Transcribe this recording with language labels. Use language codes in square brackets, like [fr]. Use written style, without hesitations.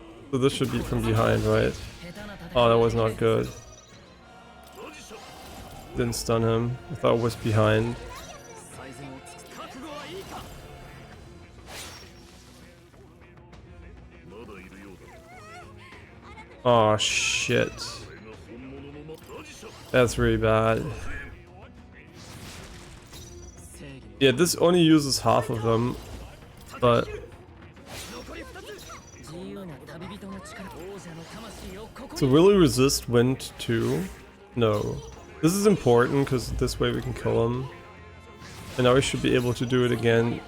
[en] So this should be from behind, right? Oh, that was not good. Didn't stun him. I thought it was behind. [ja] 最善を尽くす覚悟はいいか。まだいるようだ。 [en] Oh shit. [ja] これが本物のマジシャン。 [en] That's really bad. [ja] 正義 [en] Yeah, this only uses half of them, but [ja] 残り2つ。自由な旅人の力。王者の魂をここ [en] so [ja] に。 [en] will he resist wind too? No. This is important because this way we can kill him. And now we should be able to do it again.